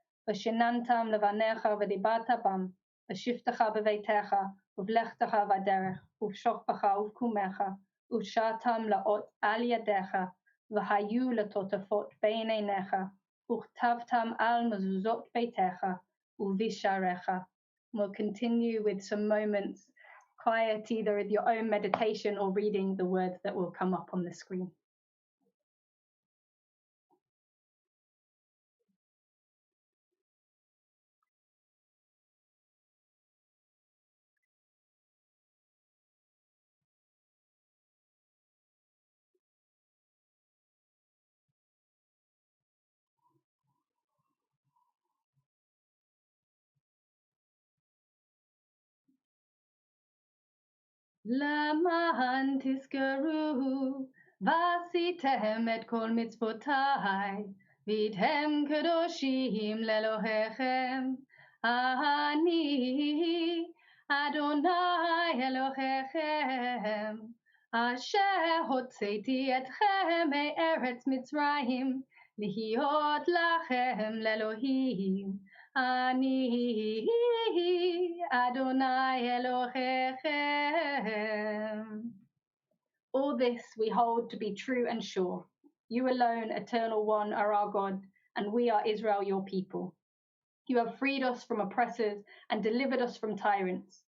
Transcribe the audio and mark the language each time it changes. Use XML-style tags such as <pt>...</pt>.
<he>ושיננתם לבניך ודיברת בם, בשבתך בביתך ובלכתך בדרך, ובשוכבך ובקומך, ושרתם לאות על ידיך, והיו לטוטפות בין עיניך, וכתבתם על מזוזות ביתך ובשעריך.</he> <en>We'll continue with some moments quiet, either with your own meditation or reading the words that will come up on the screen.</en> <he>למען תזכרו ועשיתם את כל מצוותיי והייתם קדושים לאלוהיכם. אני אדוני אלוהיכם אשר הוצאתי אתכם מארץ מצרים להיות לכם לאלוהים. אני Adonai Elohechem.</he> <en>All this we hold to be true and sure. You alone, Eternal One, are our God, and we are Israel, your people. You have freed us from oppressors and delivered us from tyrants.</en>